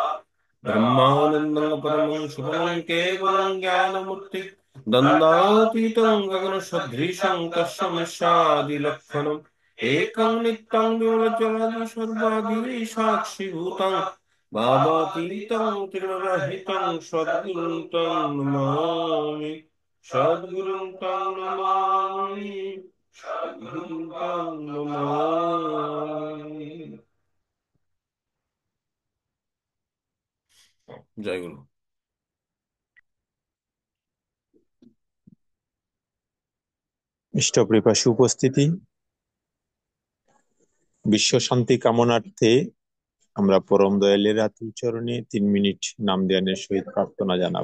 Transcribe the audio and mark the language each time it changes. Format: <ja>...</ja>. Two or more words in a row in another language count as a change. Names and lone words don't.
<sa>ब्रह्मानन्दं परमं शुभं केवलं ज्ञानमूर्ति दन्दातीतं गगनसदृशं तस्मै शादिलक्षणम् एकं नित्यं विमलजलादि सर्वादि साक्षिभूतं भावातीतं त्रिगुणरहितं सद्गुरुं तं नमामि। सद्गुरुं तं नमामि। सद्गुरुं तं नमामि। जय गुरु।</sa> <bn>ইষ্টপ্রিপাসু উপস্থিতি, বিশ্ব শান্তি কামনার্থে আমরা পরম দয়ালের আতুল চরণে 3 মিনিট নাম ধ্যানের সহিত প্রার্থনা জানাব।</bn>